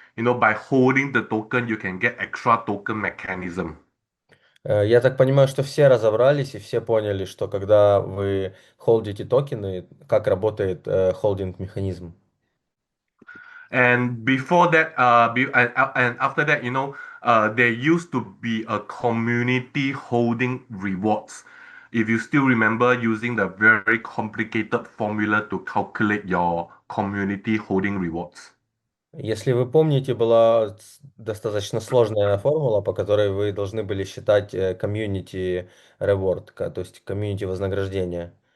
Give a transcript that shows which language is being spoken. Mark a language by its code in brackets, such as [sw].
[en] You know, by holding the token, you can get extra token mechanism. [ru] Я так понимаю, что все разобрались и все поняли, что когда вы холдите токены, как работает холдинг-механизм. [en] And before that, and after that, you know, there used to be a community holding rewards. If you still remember using the very complicated formula to calculate your community holding rewards. [ru] Если вы помните, была достаточно сложная формула, по которой вы должны были считать community reward, то есть community вознаграждение.